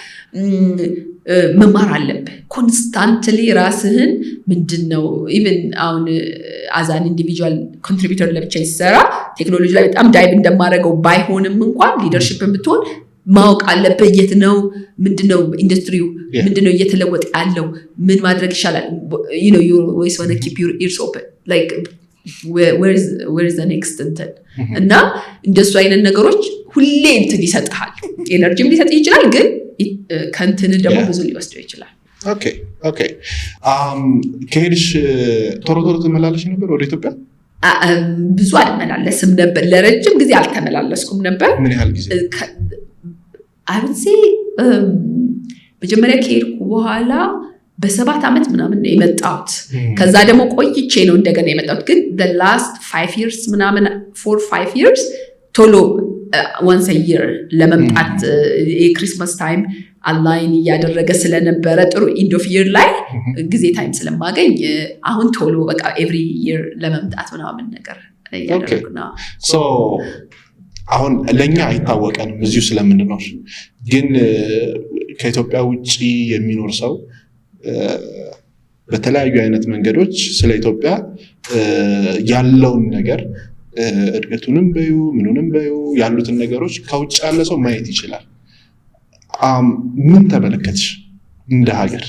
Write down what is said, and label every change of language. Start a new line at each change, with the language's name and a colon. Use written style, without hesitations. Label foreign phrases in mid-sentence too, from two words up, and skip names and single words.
Amharic: መማር አለብህ ኮንስታንትሊ ራስህን ምንድነው ኢቭን አሁን አዛን
English: individual contributor
Amharic: ለብቻ ይሰራ ቴክኖሎጂ ላይ በጣም ዳይቭ እንደማደርገው ባይሆንም እንኳን ሊደርሺፕን ብትሆን ማወቅ አለብህ የት ነው ምንድነው ኢንዱስትሪው ምንድነው እየተለወጠ ያለው ምን ማድረግ ይሻላል
English: you always want to keep your ears open like where is the next
Amharic: እና እንደሱ አይነት ነገሮች ሁሌ እንትን ይሰጣል ኤነርጂም ሊሰጥ ይችላል ግን ከንትን ደግሞ ብዙ ሊወስደው ይችላል ኦኬ ከሄድሽ ቶሎ ተመላለሽ ነበር ወደ ኢትዮጵያ ብዙ አልመላለስም ነበር ለረጅም ጊዜ አልተመላለስኩም ነበር ምን ያህል ጊዜ
English: I would say
Amharic: መጀመሪያ ከሄድኩ በኋላ በ7 ዓመት ምናምን ነው የመጣሁት ከዛ ደግሞ ቆይቼ ነው እንደገና የመጣሁት ግን
English: the last 5 years
Amharic: ምናምን
English: 4-5 years
Amharic: ቶሎ
English: once a year
Amharic: ለመምጣት የክሪስማስ ታይም አላይን እያደረገ ስለነበረ ጥሩ
English: end of year
Amharic: ላይ ጊዜ ታይም ስለማገኝ አሁን ቶሎ በቃ
English: every year
Amharic: ለመምጣት ምናምን ነገር ያደረግና so አሁን ለኛ አይታወቀንም እዚሁ ስለምንኖር ግን ከኢትዮጵያ ውጪ የሚኖር ሰው በተለያዩ አይነት መንገዶች ስለ ኢትዮጵያ ያለውን ነገር እድገቱንም በዩ ምኑንም በዩ ያሉትን ነገሮች ከውጭ ያለ ሰው ማየት ይችላል ምን ተመለከትሽ እንደ ሀገር